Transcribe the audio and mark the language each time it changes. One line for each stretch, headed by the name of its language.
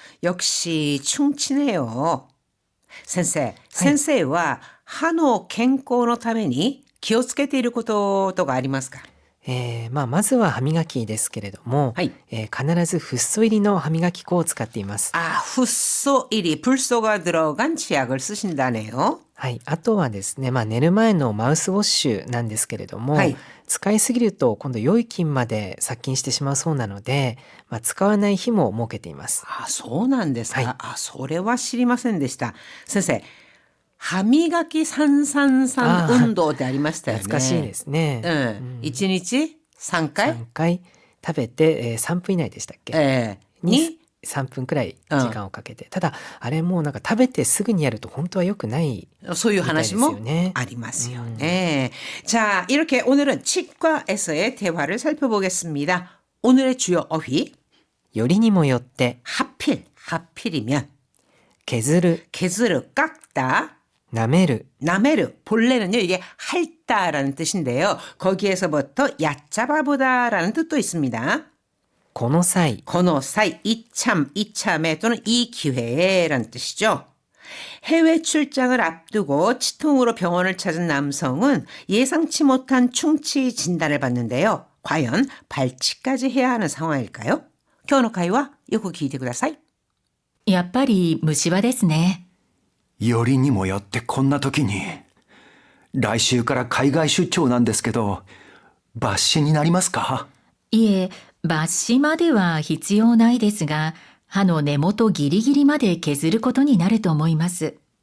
Korean: 역시 충치네요。
Japanese: 先生は歯の健康のために気をつけていることとかありますか？まずは歯磨きですけれども、はい。必ずフッ素入りの歯磨き粉を使っています。 붓소1이 불소가 들어간 치약을 쓰신다네요. はい。あとはですね、寝る前のマウスウォッシュなんですけれども、はい。使いすぎると今度良い菌まで殺菌してしまうそうなので、使わない日も設けています。そうなんですか。はい。それは知りませんでした。先生、歯磨き333運動ってありましたよね。懐かしいですね。 1日3回 3回食べて、3分以内でしたっけ、に3分くらい時間をかけて、ただあれもう食べてすぐにやると本当は良くないそういう話もありますよね。
Korean: 자, 이렇게 오늘은 치과에서의 대화를 살펴보겠습니다. 오늘의 주요 어휘.
Japanese: よりにもよって
Korean: 하필이면
Japanese: 削る
Korean: 개수를 깎다.
Japanese: 舐める
Korean: 나메르 본래는요 이게 핥다라는 뜻인데요. 거기에서부터 얕잡아보다라는 뜻도 있습니다.
Japanese: この際
Korean: 건호사이 이참에 또는 이 기회에라는 뜻이죠. 해외 출장을 앞두고 치통으로 병원을 찾은 남성은 예상치 못한 충치 진단을 받는데요. 과연 발치까지 해야 하는 상황일까요?
Japanese: 今日の会話よく聞いてください。やっぱり虫歯ですね。よりにもよってこんな時に。来週から海外出張なんですけど、抜歯になりますか？いえ、抜歯までは必要ないですが、歯の根元ギリギリまで削ることになると思います。